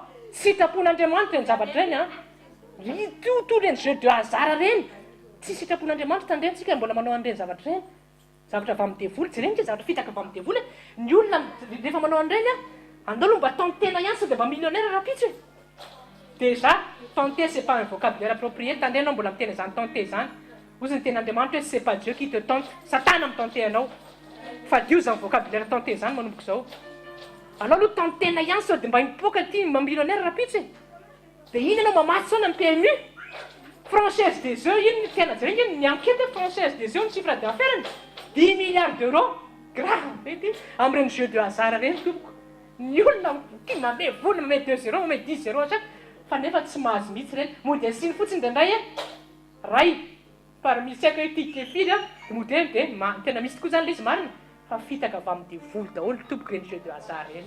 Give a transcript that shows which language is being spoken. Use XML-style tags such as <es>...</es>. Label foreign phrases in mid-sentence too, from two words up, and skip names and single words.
<mg>Sitrapon'Andriamanitra ny zavatra reny a. Tout reny</mg> <fr>jeu de hasard</fr> <mg>reny. Tsy sitrapon'Andriamanitra tandreny tsika mbola manao an'ireny zavatra reny. Zavatra avy amin'ny devoly, tsy reny ke zavatra fitaka avy amin'ny devoly. Ny olona rehefa manao an'ireny a, andao aloha mba tantena ihany sao dia mba millionnaire rapitsy.</mg> <fr>Déjà, tenter c'est pas un vocabulaire approprié.</fr> <mg>Tandreny mbola miteny zany tenter zany. Ozy ny ten'Andriamanitra hoe</mg> <fr>c'est pas Dieu qui te tente,</fr> <mg>Satana mitenter anao. Fa dio zany vocabulaire tenter zany manomboka zao. Alao aloha tantena ihany sao dia mba mipoaka ty mba millionnaire rapitsy. Dia iny ianao mamatsy sao na PMU.</mg> <fr>Française des œufs,</fr> <mg>iny tena jerena iny ny</mg> <fr>enquête française des œufs</fr> <mg>ny</mg> <fr>chiffre d'affaires</fr> <mg>10</mg> <fr>milliards d'euros.</fr> <mg>Grave ety amin'ireny</mg> <fr>jeu de hasard</fr> <mg>reny tompoko. Ny olona tia mame vola mame 2-0, mame 10-0 atraka. Fa nefa tsy mahazo mihitsy reny. Mody asiny fotsiny dia indray ray. Par misy haiko hoe ticket firy a, mody dia tena misy tokoa zany le izy marina. Fa fitaka avy amin'ny devoly daholo tompoko reny</mg> <fr>jeu de hasard</fr> <mg>reny.</mg>